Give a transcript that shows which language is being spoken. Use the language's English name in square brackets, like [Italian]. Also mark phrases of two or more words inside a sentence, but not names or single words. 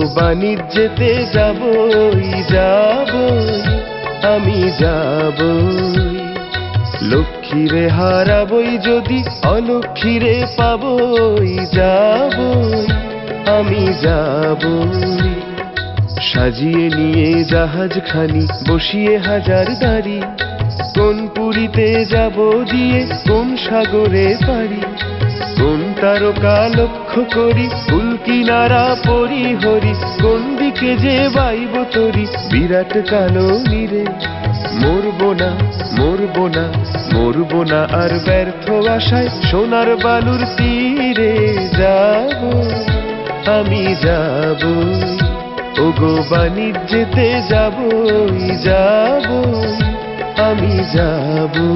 [Bangla] বাণিজ্যেতে যাবই যাবই আমি যাবই লক্ষ্মীরে হারাবই যদি অলক্ষ্মীরে পাবই যাবই আমি যাবই সাজিয়ে নিয়ে জাহাজখানি বসিয়ে হাজার দাঁড়ি কোন পুরীতে যাব দিয়ে কোন সাগরে পারি কোন তারকা লক্ষ্য করি ফুল কিনারা পরি হরি কোন দিকে যে বাইব তরি বিরাট কালো নীরে মরবো না মরবো না মরবো না আর ব্যর্থ আশায় সোনার বালুর তীরে যাব আমি যাব ওগো বাণিজ্যেতে যাবই যাবই আমি যাব